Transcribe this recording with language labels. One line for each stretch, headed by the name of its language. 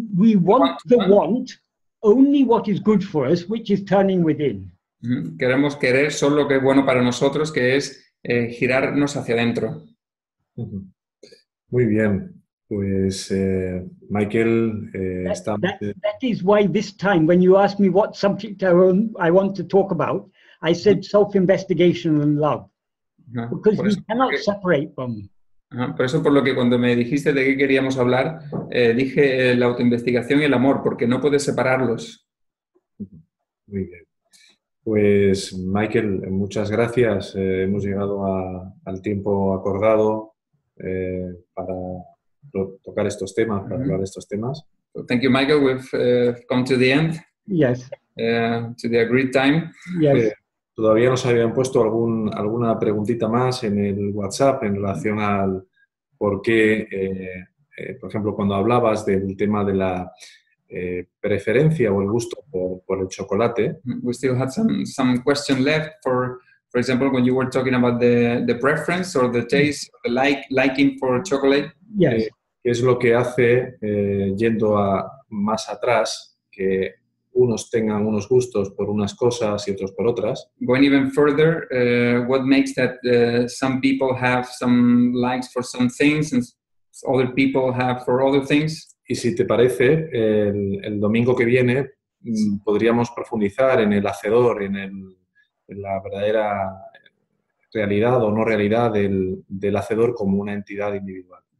English: We want only what is good for us, which is turning within.
Spanish: Queremos querer solo lo que es bueno para nosotros, que es girarnos hacia adentro. Muy bien. Pues, Michael,
English: that is why this time, when you asked me what subject I want to talk about, I said self-investigation and love. Because we cannot separate them.
Spanish: Por eso, por lo que cuando me dijiste de qué queríamos hablar, dije la autoinvestigación y el amor, porque no puedes separarlos. Muy bien. Pues, Michael, muchas gracias. Hemos llegado al tiempo acordado para tocar estos temas, para hablar de estos temas.
English: So thank you, Michael. We've come to the end. Yes. To the agreed time. Yes.
Spanish: Todavía nos habían puesto alguna preguntita más en el WhatsApp en relación al por qué, por ejemplo, cuando hablabas del tema de la preferencia o el gusto por el chocolate.
English: We still had some question left for example, when you were talking about the preference or the taste, or the liking for chocolate. Yes.
Spanish: ¿Qué es lo que hace, yendo más atrás, que unos tengan unos gustos por unas cosas y otros por otras?
English: Going even further, what makes that some people have some likes for some things and other people have for other things?
Spanish: Y si te parece, el domingo que viene podríamos profundizar en el hacedor, en la verdadera realidad o no realidad del hacedor como una entidad individual.